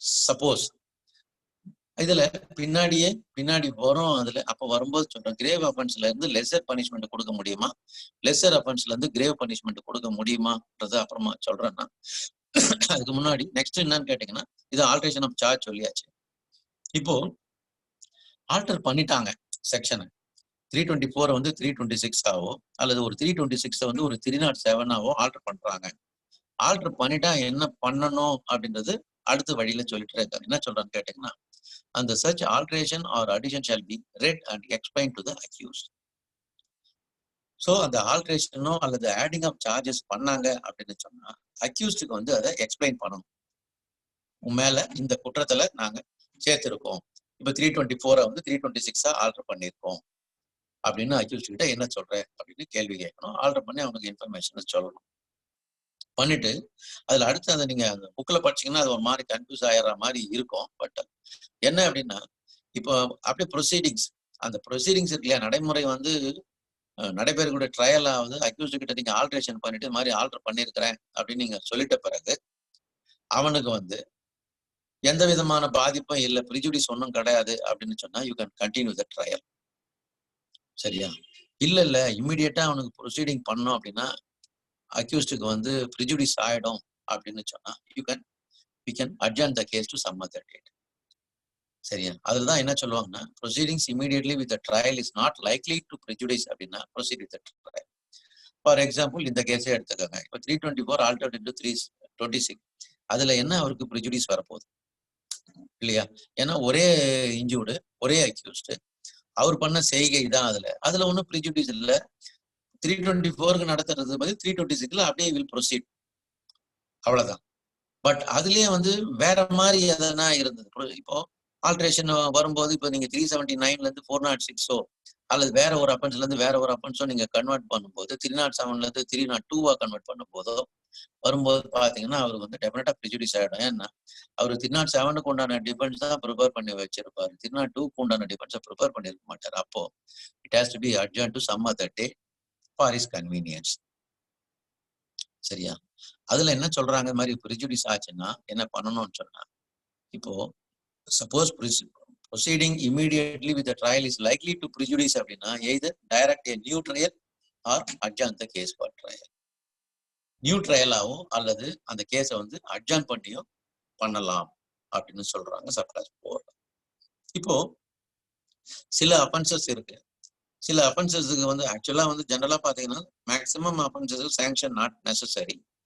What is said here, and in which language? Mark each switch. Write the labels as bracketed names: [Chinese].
[Tamil] Suppose இதுல பின்னாடி வரும், அதுல அப்ப வரும்போது சொல்றேன், கிரேவ் அஃபென்ஸ்ல இருந்து லெசர் பனிஷ்மெண்ட் கொடுக்க முடியுமா, லெசர் அஃபென்ஸ்ல இருந்து கிரேவ் பனிஷ்மெண்ட் கொடுக்க முடியுமான்றது அப்புறமா சொல்றேன்னா, அதுக்கு முன்னாடி நெக்ஸ்ட் என்னன்னு கேட்டீங்கன்னா, இது ஆல்ட்ரேஷன் ஆஃப் சார்ஜ் சொல்லியாச்சு. இப்போ ஆல்டர் பண்ணிட்டாங்க செக்ஷனை, 324 வந்து 326 ஆவோ அல்லது ஒரு 326 வந்து ஒரு 307 ஆவோ ஆல்டர் பண்றாங்க. ஆல்டர் பண்ணிட்டா என்ன பண்ணணும் அப்படின்றது அடுத்த வழியில சொல்லிட்டு இருக்காரு. என்ன சொல்றான்னு கேட்டீங்கன்னா, அந்த [English] such alteration or addition shall be read and explained to the accused. [Tamil] So அந்த ஆல்ட்ரேஷனோ அல்லது ஆடிங் ஆஃப் சார்ஜஸ் பண்ணாங்க அப்படின்னு சொன்னா அக்யூஸ்டுக்கு வந்து அதை எக்ஸ்பிளைன் பண்ணணும். மேல இந்த குற்றத்துல நாங்க சேர்த்திருக்கோம், இப்ப 324 வந்து 326 ஆல்டர் பண்ணியிருக்கோம் அப்படின்னு அக்யூஸ்ட் கிட்ட என்ன சொல்றேன் அப்படின்னு கேள்வி கேட்கணும். ஆல்டர் பண்ணி அவனுக்கு இன்ஃபர்மேஷன் சொல்லணும். பண்ணிட்டு அதுல அடுத்து அதை நீங்க அந்த புக்ல படிச்சீங்கன்னா அது ஒரு மாதிரி கன்ஃபியூஸ் ஆயிடுற மாதிரி இருக்கும். பட் என்ன அப்படின்னா, இப்போ அப்படியே ப்ரொசீடிங்ஸ், அந்த ப்ரொசீடிங்ஸ் இருக்கு இல்லையா, நடைமுறை வந்து நடைபெறக்கூடிய ட்ரையல் ஆகுது, அக்யூஸ்ட் கிட்ட நீங்க ஆல்ட்ரேஷன் பண்ணிட்டு மாதிரி ஆல்டர் பண்ணிருக்கிறேன் அப்படின்னு நீங்க சொல்லிட்ட பிறகு அவனுக்கு வந்து எந்த விதமான பாதிப்பும் இல்லை, ப்ரிஜுடிஸ் ஒன்றும் கிடையாது அப்படின்னு சொன்னா [English] You can continue the trial. [Tamil] சரியா? இல்ல இம்மிடியட்டா அவனுக்கு ப்ரொசீடிங் பண்ணோம் அப்படின்னா அக்யூஸ்டுக்கு வந்து ப்ரிஜுடிஸ் ஆயிடும் அப்படின்னு சொன்னா [English] We can adjourn the case to some other date. [Tamil] சரியா? [English] அதுலதான் என்ன சொல்லுவாங்கன்னா, proceedings immediately with the trial is not likely to prejudice அப்படின்னா proceed with the trial. [Tamil] For example இந்த கேஸே எடுத்துக்கோங்க. இப்போ 324 altered into 326, அதுல என்ன அவருக்கு ப்ரிஜுடிஸ் வரப்போகுது இல்லையா? ஏன்னா ஒரே இன்ஜூர்டு, ஒரே அக்யூஸ்டு, அவர் பண்ண செய்கை தான் அதுல ஒன்றும் ப்ரிஜுடிஸ் இல்லை. 324 நடத்துறது பத்தி 326 அப்படியே வில் ப்ரொசீட், அவ்வளவுதான். பட் அதுலயே வந்து வேற மாதிரி எதனா இருந்தது. இப்போ ஆல்ட்ரேஷன் வரும்போது இப்போ நீங்க 379 இருந்து 406 அல்லது வேற ஒரு அஃபென்ஸ்ல இருந்து வேற ஒரு அஃபென்ஸோ நீங்க கன்வெர்ட் பண்ணும்போது 307 இருந்து 302 கன்வெர்ட் பண்ணும்போதோ வரும்போது பாத்தீங்கன்னா அவருக்கு வந்து டெஃபினட்டா ப்ரிஜுடிஸ் ஆயிடும். ஏன்னா அவர் 307 உண்டான டிஃபென்ஸ் தான் ப்ரிப்பேர் பண்ணி வச்சிருப்பாரு, 302 உண்டான டிஃபென்ஸை ப்ரிப்பேர் பண்ணிருக்க மாட்டாரு. [English] அப்போ it has to be adjourned to some other day for his convenience. சரியா? [Tamil] அதுல என்ன சொல்றாங்க, மாதிரி ப்ரிஜுடிஸ் ஆச்சுன்னா என்ன பண்ணணும்னு சொன்னா, இப்போ suppose [English] proceeding immediately with the trial is likely to prejudice அப்படின்னா either direct a new trial or adjourn the case for trial. [Tamil] New ட்ரையலாகவும் அல்லது அந்த கேஸை வந்து அட்ஜார்ன் பண்ணியும் பண்ணலாம் அப்படின்னு சொல்றாங்க சப்ளாஸ் 4. இப்போ சில அஃபென்சஸ் இருக்கு, சில அஃபென்சஸுக்கு வந்து ஆக்சுவலா வந்து ஜெனரலா பாத்தீங்கன்னா maximum offences sanction not necessary.